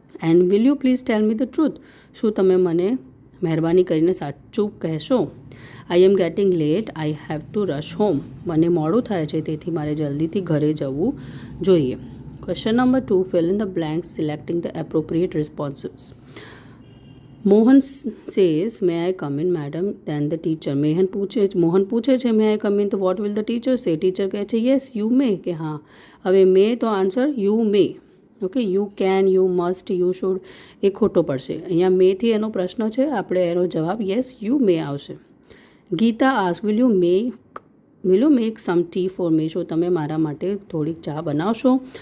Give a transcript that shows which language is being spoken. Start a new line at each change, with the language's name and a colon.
English: and will you please tell me the truth,
Gujarati: શું તમે મને મહેરબાની કરીને સાચું કહેશો.
English: I am getting late, I have to rush home,
Gujarati: મને મોડું થાય છે તેથી મારે જલ્દીથી ઘરે જવું જોઈએ.
English: Question number 2, fill in the blanks selecting the appropriate responses. Mohan says, may I come in madam? Then the teacher, Mohan
Gujarati: પૂછે છે
English: may I come in, તો what will the teacher say?
Gujarati: Teacher કહે છે
English: yes you may,
Gujarati: કે હા. હવે may તો answer
English: you may. Okay, you can, you must, you should
Gujarati: એ ખોટો પડશે. અહીંયા મેથી એનો પ્રશ્ન છે, આપણે એનો જવાબ
English: yes you may
Gujarati: આવશે.
English: Geeta ask, will you make some tea for me,
Gujarati: શું તમે મારા માટે થોડીક ચા બનાવશો.